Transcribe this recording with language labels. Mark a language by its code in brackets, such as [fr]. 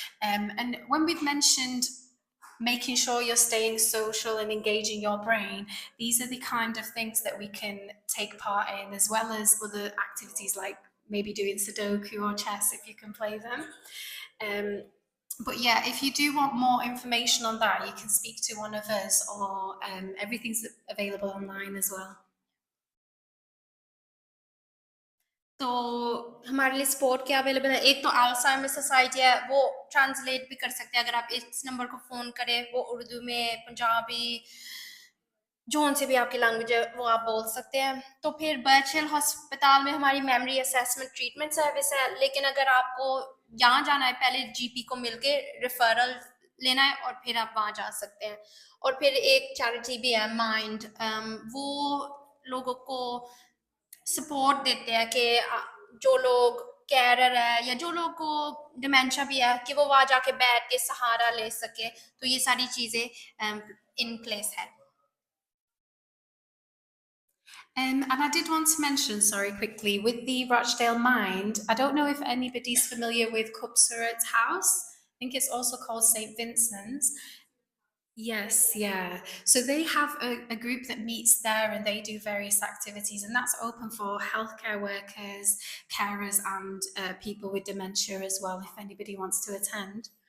[en] And when we've mentioned making sure you're staying social and engaging your brain, these are the kind of things that we can take part in, as well as other activities like maybe doing Sudoku or chess if you can play them. But yeah, if you do want more information on that, you can speak to one of us, or everything's available online as well. [hi] तो हमारे लिए support क्या available है? एक तो Alzheimer society है, वो translate भी कर सकते हैं। अगर आप इस नंबर को फ़ोन करें, वो उर्दू में, पंजाबी, जौन से भी आपकी लैंग्वेज है वो आप बोल सकते हैं। तो फिर बर्चिल हस्पताल में हमारी मेमोरी असेसमेंट ट्रीटमेंट सर्विस है, लेकिन अगर आपको यहाँ जाना है, पहले जीपी को मिलके रेफरल लेना है और फिर आप वहाँ जा सकते हैं। और फिर एक चैरिटी भी है माइंड, वो लोगों को सपोर्ट देते हैं कि जो लोग कैरर है या जो लोग को डिमेंशिया भी है कि वो वहाँ जाके बैठ के सहारा ले सके। तो ये सारी चीज़ें इन प्लेस है। [en] And I did want to mention, sorry, quickly, with the Rochdale Mind, I don't know if anybody's familiar with Cupsurat's house. I think it's also called St. Vincent's. Yes, yeah. So they have a group that meets there and they do various activities, and that's open for healthcare workers, carers, and people with dementia as well, if anybody wants to attend.